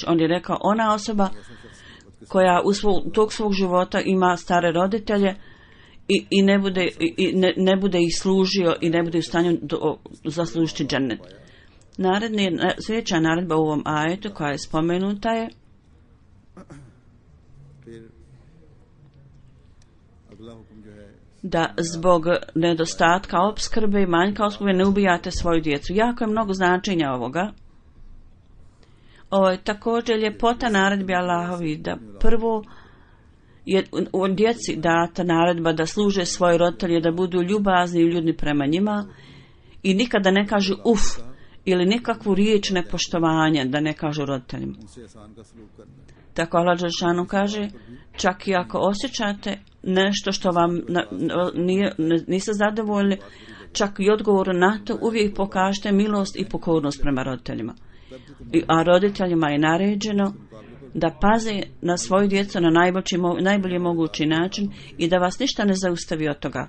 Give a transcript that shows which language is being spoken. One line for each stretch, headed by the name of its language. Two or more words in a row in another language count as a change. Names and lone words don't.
Bosnian: On je rekao ona osoba koja tog svog života ima stare roditelje i ne bude ih služio i ne bude u stanju zaslužiti džennet. Sljedeća naredba u ovom ajetu koja je spomenuta je
Urdu: پھر اگلا حکم جو ہے
Bosnian: da zbog nedostatka opskrbe i manjka opskrbe ne ubijate svoju djecu. Jako je mnogo značenja ovoga. Ovo je također ljepota naredbi Allahovi da prvo je u djeci data naredba da služe svoje roditelje, da budu ljubazni i ljudni prema njima i nikada ne kažu uf ili nikakvu riječ nepoštovanja da ne kažu roditeljima.
Urdu: ان سے احسان کا سلوک کرنا.
Bosnian: Tako Allah dželešanu kaže, čak i ako osjećate nešto što vam niste zadovoljni, čak i odgovor na to, uvijek pokažete milost i pokornost prema roditeljima. A roditeljima je naređeno da paze na svoju djecu na najbolji mogući način i da vas ništa ne zaustavi od toga.